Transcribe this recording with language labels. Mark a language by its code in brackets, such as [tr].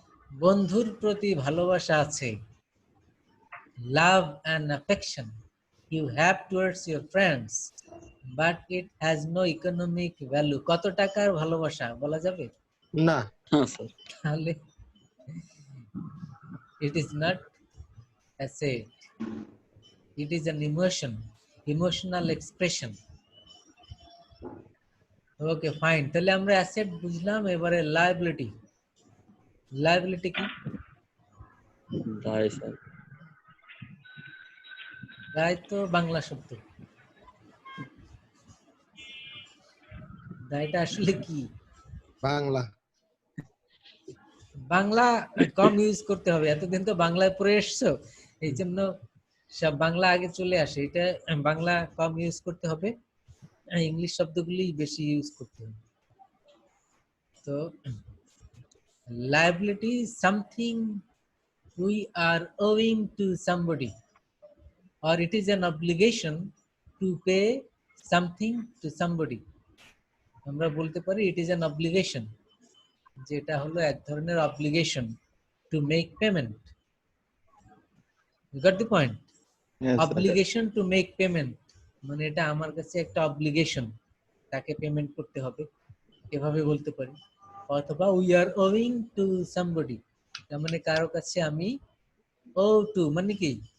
[bn] বন্ধুর প্রতি ভালোবাসা আছে, [en] Love and affection you have towards your friends, but it has no economic value. [bn] কত টাকার ভালোবাসা বলা যাবে? না। হ্যাঁ স্যার। [en] তাহলে it is not asset, it is an emotion, emotional expression. Okay, fine. [bn] তাহলে আমরা অ্যাসেট বুঝলাম, এবারে লায়াবিলিটি। লায়াবিলিটি কি? দায় স্যার। দায় তো বাংলা শব্দ। দায়টা আসলে কি? বাংলা। বাংলা কম ইউজ করতে হবে, এতদিন তো বাংলায় পড়ে এসছো, এই জন্য সব বাংলা আগে চলে আসে। এটা বাংলা কম ইউজ করতে হবে, ইংলিশ শব্দগুলি বেশি ইউজ করতে হবে। [en] তো liability is something we are owing to somebody, or it is an obligation to pay something to somebody. [bn] আমরা বলতে পারি [en] it is an obligation, [bn] যেটা হলো এক ধরনের [en] obligation to make payment. You got the point? Obligation to make payment [bn] মানে এটা আমার কাছে একটা obligation, তাকে পেমেন্ট করতে হবে, এভাবে বলতে পারি। অথবা [en] we are owing to somebody, [bn] তার মানে কারো কাছে আমি [en] owe to [bn] মানে কি?